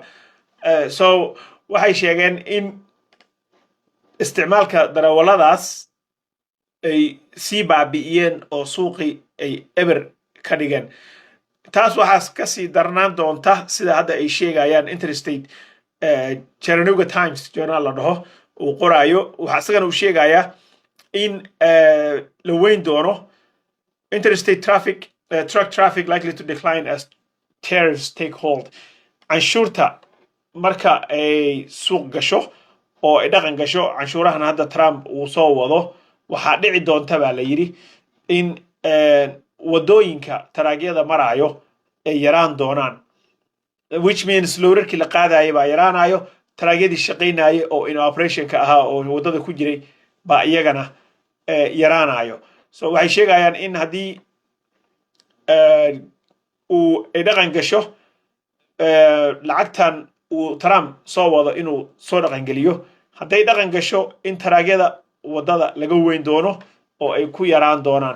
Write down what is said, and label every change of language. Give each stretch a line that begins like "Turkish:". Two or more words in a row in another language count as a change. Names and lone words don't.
Somali: So waxay sheegeen in isticmaalka darawalladaas ay sii baabi'iyeen oo suuqii ay eber ka dhigeen. taas waxaas kasii darnaan doonta sida hadda ay sheegayaan Interstate Chattanooga Times journal la dhaho uu qoraayo. waxaa isagana uu sheegayaa in la weyn doono
English: interstate truck traffic likely to decline as tariffs take hold.
Somali: canshuurta marka ay suuq gasho oo ay dhaqan gasho canshuurahan hadda Trump uu soo wado waxaa dhici doonta baa la yidhi in wadooyinka taraagyada maraayo ay yaraan doonaan,
English: which means
Somali: loorarkii la qaadayay baa yaraanayo, taraagyadii shaqaynayay oo in operationka ahaa oo wadada ku jiray baa iyagana yaraanayo. so waxay sheegayaan in haddii uu ay dhaqan gasho lacagtan uu Trump soo wado inuu soo dhaqan geliyo, hadday dhaqan gasho in taraagyada wadada laga weyn doono oo ay ku yaraan doonaan.